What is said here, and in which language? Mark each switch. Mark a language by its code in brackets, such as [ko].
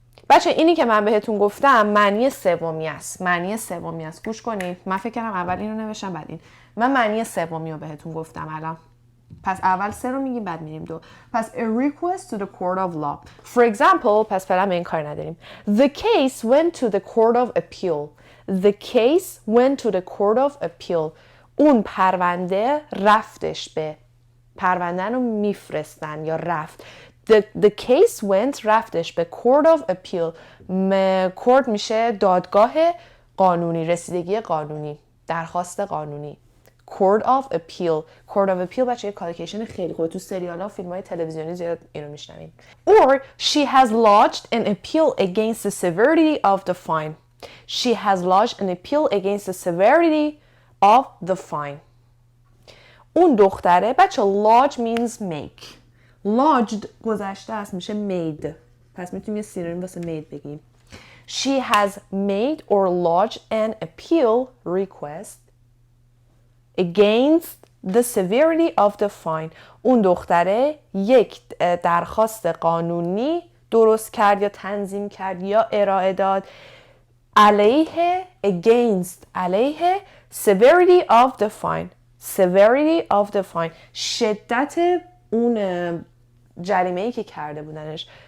[fa] بچه اینی که من بهتون گفتم معنی سومی است. معنی سومی است. گوش کنید. من فکر کردم اول اینو نوشتم بعد این. من معنی سومی رو بهتون گفتم الان. پس اول سه رو میگیم بعد میریم دو. پس [en] a request to the court of law. For example, [fa] پس فعلا به این کار نداریم. [en] The case went to the court of appeal. The case went to the court of appeal. [fa] اون پرونده رفتش به. پرونده رو میفرستن یا رفت. [en] The case went [fa] رفتش به [en] court of appeal. [fa] court میشه دادگاه قانونی، رسیدگی قانونی، درخواست قانونی. [en] court of appeal. [fa] court of appeal بچه یه کالوکیشن خیلی خوبه. تو سریال ها و فیلم های تلویزیونی زیاد اینو میشنوین. [en] Or she has lodged an appeal against the severity of the fine. She has lodged an appeal against the severity of the fine. [fa] اون دختره بچه [en] lodge means make. [fa] lodged گذشته است میشه made. پس میتونیم یه سینونیم واسه made بگیم. [en] She has made or lodged an appeal request against the severity of the fine. [fa] اون دختره یک درخواست قانونی درست کرد یا تنظیم کرد یا ارائه داد علیه against علیه severity of the fine. severity of the fine شدت اون جریمه‌ای که کرده بودنش.